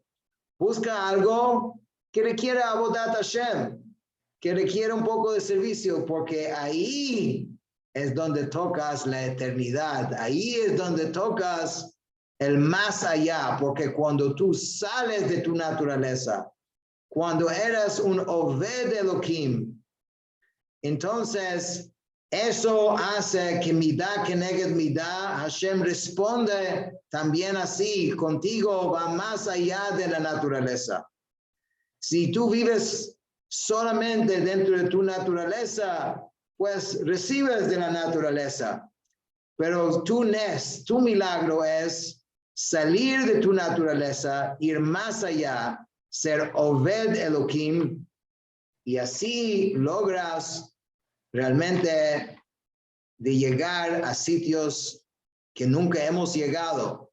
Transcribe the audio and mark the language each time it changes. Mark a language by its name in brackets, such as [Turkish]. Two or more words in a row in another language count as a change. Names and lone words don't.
[Spanish] Busca algo que requiere [Hebrew] עבודת השם, [Spanish] que requiere un poco de servicio, porque ahí es donde tocas la eternidad. Ahí es donde tocas el más allá, porque cuando tú sales de tu naturaleza, cuando eres un [Hebrew] עובד אלוהים, [Spanish] Entonces, eso hace que [Hebrew] מידה כנגד מידה, [Spanish] Hashem responde también así, contigo va más allá de la naturaleza. Si tú vives solamente dentro de tu naturaleza, pues recibes de la naturaleza. Pero tu milagro es salir de tu naturaleza, ir más allá, ser [Hebrew] עובד אלוהים, [Spanish] y así logras realmente de llegar a sitios que nunca hemos llegado.